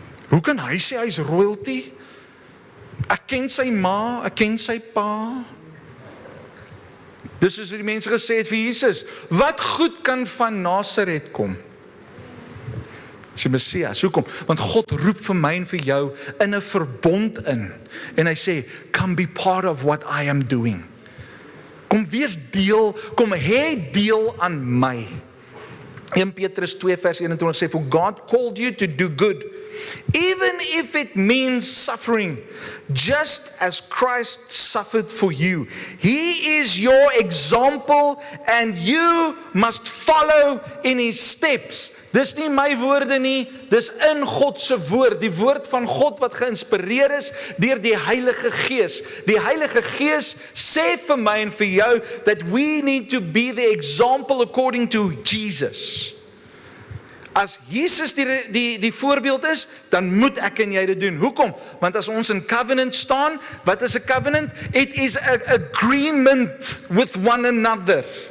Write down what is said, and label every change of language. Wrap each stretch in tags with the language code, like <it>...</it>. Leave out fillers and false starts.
<af>Hoe kan hy sê hy is royalty? Ek ken sy ma, ek ken sy pa. Dis soos die mense gesê het vir Jesus, wat goed kan van Nasaret kom? Dis die Messias. Hoekom? Want God roep vir my en vir jou in 'n verbond in. En hy sê,</af> <en>come be part of what I am doing.</en> <af>Kom wees deel, kom hê deel aan my. 1 Petrus 2 vers 21 sê,</af> <en>for God called you to do good, even if it means suffering, just as Christ suffered for you. He is your example and you must follow in his steps.</en> <af>Dis nie my woorde nie, dis in God se woord, die woord van God wat geïnspireer is deur die Heilige Gees. Die Heilige Gees sê vir my en vir jou</af> <en>that we need to be the example according to Jesus.</en> <af>As Jesus die voorbeeld is, dan moet ek en jy dit doen. Hoekom? Want as ons in covenant staan, wat is 'n covenant?</af> <en>It is an agreement with one another.</en>